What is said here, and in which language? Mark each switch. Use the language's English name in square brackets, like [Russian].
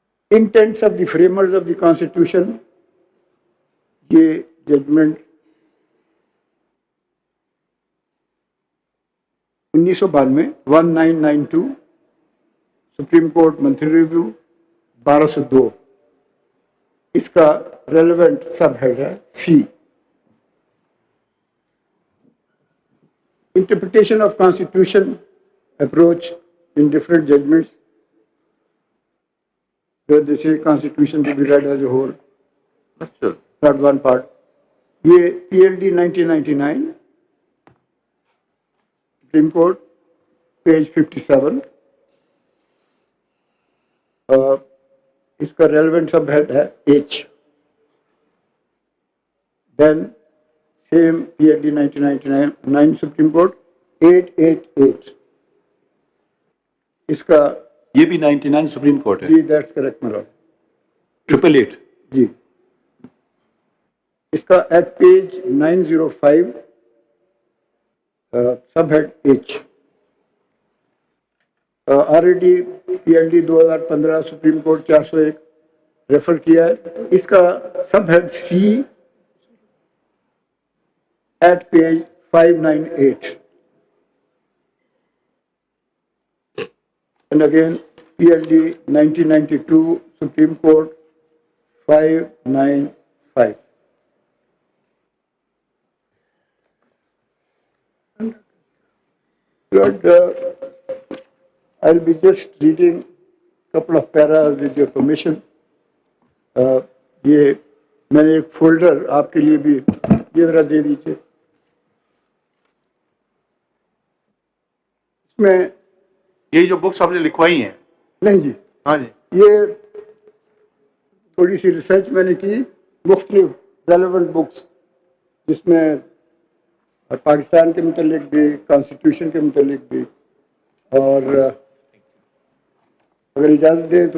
[English] intents of the framers of the constitution, [Urdu] یہ judgment 1992 1992 supreme court monthly review 1202 اس کا relevant سب head ہے سی. [English] Interpretation of Constitution approach in different judgments where they say Constitution to be read as a whole. That one part. [Urdu] یہ PLD 1999 Supreme Court page 57 اس کا relevant سب head ہے H. [English] Then same PLD 1999 Supreme Court 888 [Urdu] اس کا یہ بھی 99 supreme court ہے. جی [English] that's correct [Urdu] میرا 888 جی. اس کا at page 905 sub head H. Already PLD 2015 supreme court 401 refer کیا ہے، اس کا سب head C [English] at page 598 and again PLD 1992 Supreme Court 595. Lord, I'll be just reading a couple of paras with your permission. [Urdu] یہ میں نے ایک folder آپ کے لیے بھی یہ ذرا دے دیجیے. میں یہ جو بکس آپ نے لکھوائی ہیں؟ نہیں جی، ہاں جی، یہ تھوڑی سی ریسرچ میں نے کی مختلف ریلیونٹ بکس جس میں پاکستان کے متعلق بھی، کانسٹیٹیوشن کے متعلق بھی، اور اگر اجازت دیں تو